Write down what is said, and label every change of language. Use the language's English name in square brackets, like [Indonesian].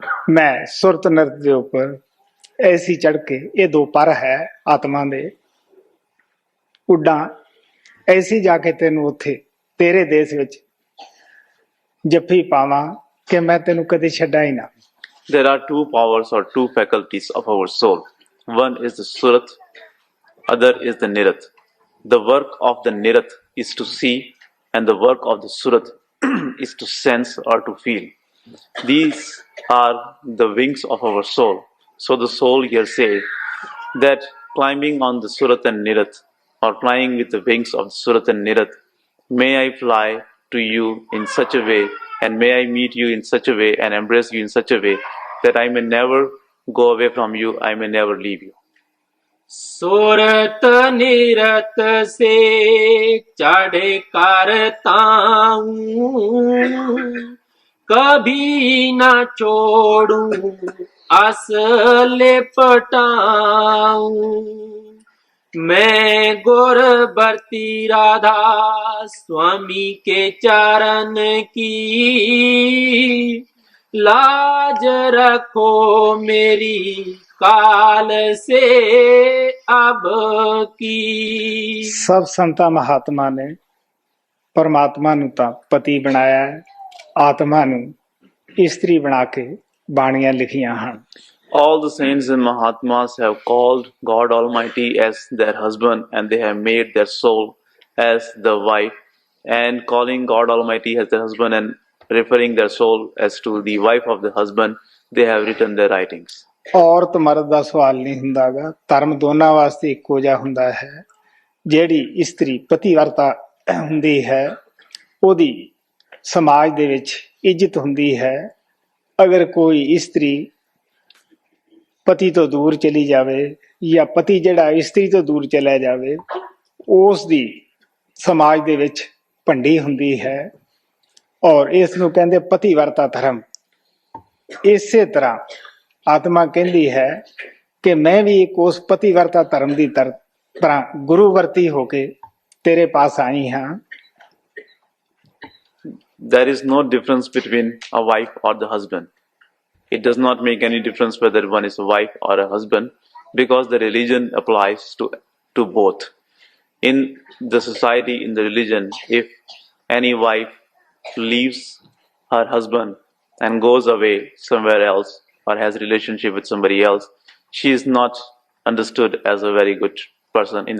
[Punjabi] ਮੈਂ ਸੁਰਤ ਨਿਰਤ ਦੇ ਉੱਪਰ ਐਸੀ ਚੜ ਕੇ, ਇਹ ਦੋ ਪਰ ਹੈ ਆਤਮਾ ਦੇ, ਉੱਡਾਂ ਐਸੀ ਜਾ ਕੇ ਤੈਨੂੰ ਉੱਥੇ ਤੇਰੇ ਦੇਸ਼ ਵਿੱਚ ਜੱਫੀ ਪਾਵਾਂ ਕਿ ਮੈਂ ਤੈਨੂੰ ਕਦੇ ਛੱਡਾਂ ਹੀ ਨਾ। [English] There are two powers or two faculties of our soul. One is the Surat, other is the Nirat. The work of the Nirat is to see, and the work of the Surat is to sense or to feel. These are the wings of our soul. So the soul here says that climbing on the Surat and Nirat, or flying with the wings of the Surat and Nirat, may I fly to you in such a way, and may I meet you in such a way and embrace you in such a way that I may never go away from you, I may never leave you. [Hindi] सूरत निरत से चढ़ करता हूँ, कभी न छोड़ूं आस लिपटाऊं। मैं गुरबरती राधा स्वामी के चरण की, लाज रखो मेरी काल से अब की। [Punjabi] ਸਭ ਸੰਤਾਂ ਮਹਾਤਮਾ ਨੇ ਪਰਮਾਤਮਾ ਨੂੰ ਤਾਂ ਪਤੀ ਬਣਾਇਆ, ਆਤਮਾ ਨੂੰ ਇਸਤਰੀ ਬਣਾ ਕੇ ਬਾਣੀਆਂ ਲਿਖੀਆਂ ਹਨ। [English] All the saints and Mahatmas have called God Almighty as their husband, and they have made their soul as the wife, and calling God Almighty as their husband and referring their soul as to the wife of the husband, they have written their writings. [Punjabi] ਔਰਤ ਮਰਦ ਦਾ ਸਵਾਲ ਨਹੀਂ ਹੁੰਦਾ ਗਾ, ਧਰਮ ਦੋਨਾਂ ਵਾਸਤੇ ਇੱਕੋ ਜਿਹਾ ਹੁੰਦਾ ਹੈ। ਜਿਹੜੀ ਇਸਤਰੀ ਪਤੀਵਰਤਾ ਹੁੰਦੀ ਹੈ ਉਹਦੀ ਸਮਾਜ ਦੇ ਵਿੱਚ ਇੱਜ਼ਤ ਹੁੰਦੀ ਹੈ। ਅਗਰ ਕੋਈ ਇਸਤਰੀ ਪਤੀ ਤੋਂ ਦੂਰ ਚਲੀ ਜਾਵੇ, ਜਾਂ ਪਤੀ ਜਿਹੜਾ ਇਸਤਰੀ ਤੋਂ ਦੂਰ ਚਲਾ ਜਾਵੇ, ਉਸ ਦੀ ਸਮਾਜ ਦੇ ਵਿੱਚ ਭੰਡੀ ਹੁੰਦੀ ਹੈ, ਔਰ ਇਸ ਨੂੰ ਕਹਿੰਦੇ ਪਤੀਵਰਤਾ ਧਰਮ। ਇਸੇ ਤਰ੍ਹਾਂ ਆਤਮਾ ਕਹਿੰਦੀ ਹੈ ਕਿ ਮੈਂ ਵੀ ਇੱਕ ਉਸ ਪਤੀਵਰਤਾ ਧਰਮ ਦੀ ਤਰ੍ਹਾਂ ਗੁਰੂਵਰਤੀ ਹੋ ਕੇ ਤੇਰੇ ਪਾਸ ਆਈ ਹਾਂ। [English] There is no difference between a wife or the husband. It does not make any difference whether one is a wife or a husband, because the religion applies to both. In the society, in the religion, if any wife leaves her husband and goes away somewhere else or has a relationship with somebody else, she is not understood as a very good person.